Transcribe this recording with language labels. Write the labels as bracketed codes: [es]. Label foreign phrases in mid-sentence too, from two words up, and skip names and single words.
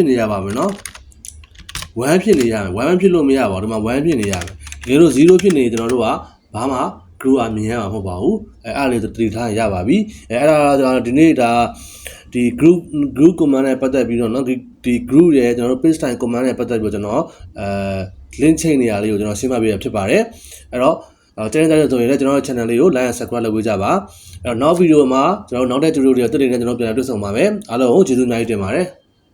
[my] နေရပါမယ်နော်1ဖြစ်နေရမယ်1ဖြစ်လို့မရပါဘူးဒီမှာ1ဖြစ်နေရမယ်တကယ်လို့0ဖြစ်နေကျွန်တော်တို့ကဘာမှ group ကမြင်ရမှာမဟုတ်ပါဘူးအဲ့လေးသတိထားရပါပြီအဲ့ဒါကျွန်တော်ဒီနေ့ဒါဒီ [en] group command [my] နဲ့ပတ်သက်ပြီးတော့เนาะဒီ group ရဲ့ကျွန်တော်တို့ [en] Pickstyle command [my] နဲ့ပတ်သက်ပြီးတော့ကျွန်တော် [en] link chain [my] နေရာလေးကိုကျွန်တော်ရှင်းပြပေးရဖြစ်ပါတယ်အဲ့တော့ကျန်တဲ့ဆိုရင်လည်းကျွန်တော်ရဲ့ channel လေးကို [en] like and subscribe [my] လုပ်ပေးကြပါအဲ့တော့နောက်ဗီဒီယိုမှာကျွန်တော်နောက်တဲ့ tutorial တွေတက်နေတဲ့ကျွန်တော်ပြန်တွေ့ဆုံပါမယ်အားလုံးကိုကျေးဇူးအများကြီးတင်ပါတယ်